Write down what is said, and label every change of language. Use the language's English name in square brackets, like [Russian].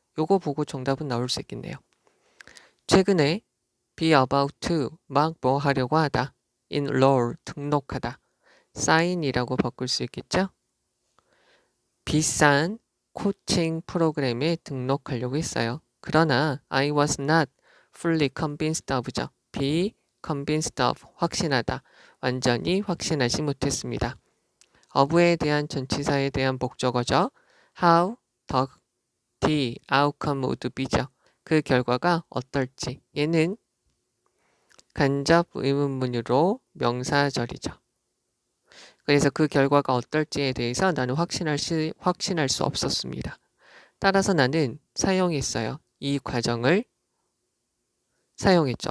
[Korean] 요거 보고 정답은 나올 수 있겠네요. 최근에 [English] be about to [Korean] 막 뭐 하려고 하다. enroll 등록하다. sign이라고 바꿀 수 있겠죠? 비싼 코칭 프로그램에 등록하려고 했어요. [English] 그러나 I was not fully convinced of죠. be convinced of 확신하다. [Korean] 완전히 확신하지 못했습니다. of에 대한 전치사에 대한 목적어죠. [English] how the outcome would be죠. [Korean] 그 결과가 어떨지. 얘는 간접 의문문으로 명사절이죠. 그래서 그 결과가 어떨지에 대해서 나는 확신할 수 없었습니다. 따라서 나는 사용했어요. 이 과정을 사용했죠.